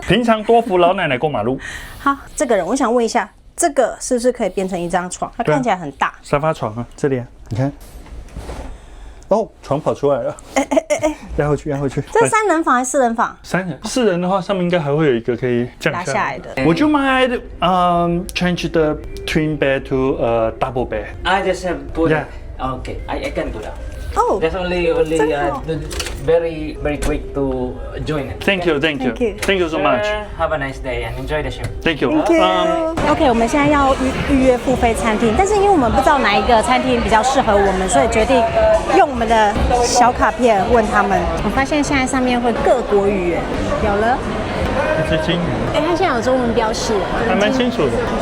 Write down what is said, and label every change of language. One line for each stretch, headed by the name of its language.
Chinese: 平常多扶老奶奶过马路。好，这个人我想问一下，这个是不是可以变成一张床？它看起来很大，沙发床啊，这里啊，你看。哦，床跑出来了！压回去，压回去。这是3人房还是4人房？3人，4人的话，上面应该还会有一个可以降拉下来的。
English: Would you mind change the twin bed to a double bed? I just have put. Yeah. Okay, I can do that. Oh, That's only very quick to join it. Thank you, thank you, Thank you. thank you so much. Have a nice day and enjoy the show. Thank you. Thank you.
Chinese: OK， 我们现在要预约付费餐厅，但是因为我们不知道哪一个餐厅比较适合我们，所以决定用我们的小卡片问他们。我发现现在上面会各国语言，有了。这是金鱼。哎，它现在有中文标示，还蛮清楚的。